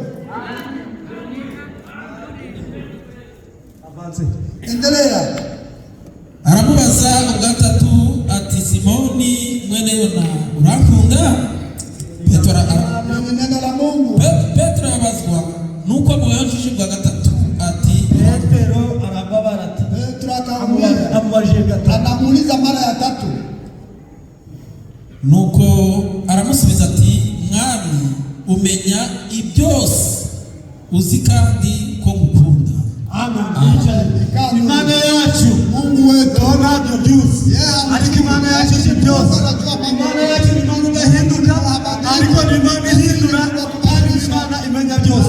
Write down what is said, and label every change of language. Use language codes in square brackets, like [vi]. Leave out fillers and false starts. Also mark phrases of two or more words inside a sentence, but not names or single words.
[sw] Avance. Endelea. [rw] aramubaza ubwa gatatu ati Simoni mwene Yona urankunda? Petero [sw] Ni neno la Mungu. [rw] Petero yabazwa nuko amubajije ubwa gatatu ati Petero arababara ati [sw] Petro akamuuliza, [rw] amubajije gatatu. [sw] anamuuliza mara ya tatu. [rw] nuko aramusubiza ati mwami umenya ibyose uzi kandi ko ngukunda. Amen. Imana yacu [sw] Mungu wetu [rw] ntabyo byose, ariko Imana yacu si byose. Imana yacu ni Imana idahinduka, ariko ni Imana ihindura, kandi Imana imenya byose.